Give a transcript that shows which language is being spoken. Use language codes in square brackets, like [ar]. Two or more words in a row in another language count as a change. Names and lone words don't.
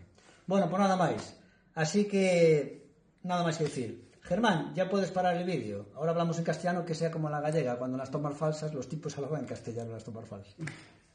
[gl] Bueno, pues nada máis. Así que, nada máis que decir. [es] Germán, ya puedes parar el vídeo. Ahora hablamos en castellano, que sea como la gallega, cuando las tomas falsas, los tipos hablaban en castellano las tomas falsas.